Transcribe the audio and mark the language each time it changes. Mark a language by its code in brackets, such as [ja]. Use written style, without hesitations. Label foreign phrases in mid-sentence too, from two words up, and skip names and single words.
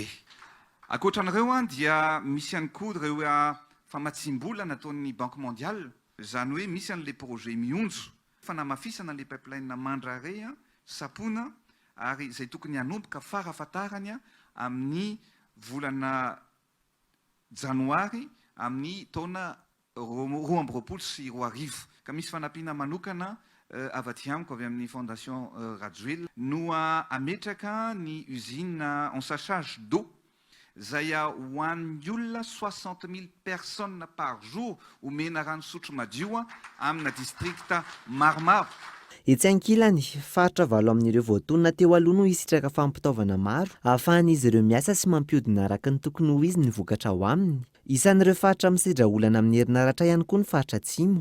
[mg] Ankoatran'ireo dia misy ihany koa ireo famatsim-bola nataon'ny Banque mondiale, izany hoe misy an'ilay projet mionjo fanamafisana ilay pipeline mandrare sapona ary izay tokony hanomboka farafatarany amin'ny volana janoary amin'ny taona 2020 sy 2020. Ka misy fanampiana manokana avy aty amiko avy amin'ny fondation Rajoel no ametraka ny [fr] usine ensachage d'eau [mg] zay ho an'ny olona 60 000 [fr] personnes par jour [mg] omena rano sotro madio amina distrikta maromaro. Etsy ankilany, faritra 7 amin'ireo voatonona teo aloha no isitraka fampitaovana maro ahafahan'izy ireo miasa sy mampiodina araka ny tokony ho izy ny vokatra ao aminy. Isan'ireo faritra misidra olana amin'ny herinaratra ihany koa ny faritra Atsimo.